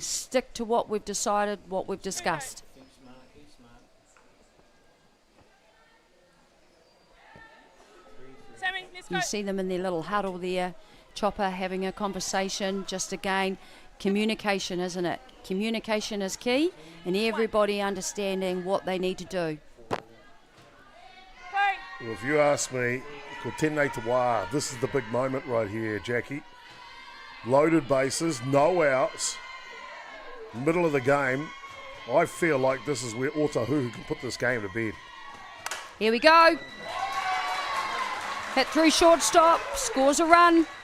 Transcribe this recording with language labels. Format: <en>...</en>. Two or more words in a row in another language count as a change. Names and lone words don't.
<en>Stick to what we've decided, what we've discussed. You see them in their little huddle there, Chopper having a conversation. Just again, communication, isn't it? Communication is key, and everybody understanding what they need to do. Well, if you ask me,</en> <mi>ko tēnei te wā,</mi> <en>this is the big moment right here, Jackie. Loaded bases, no outs, middle of the game. I feel like this is where Ōtāhuhu can put this game to bed. Here we go. Hit through shortstop, scores a run.</en>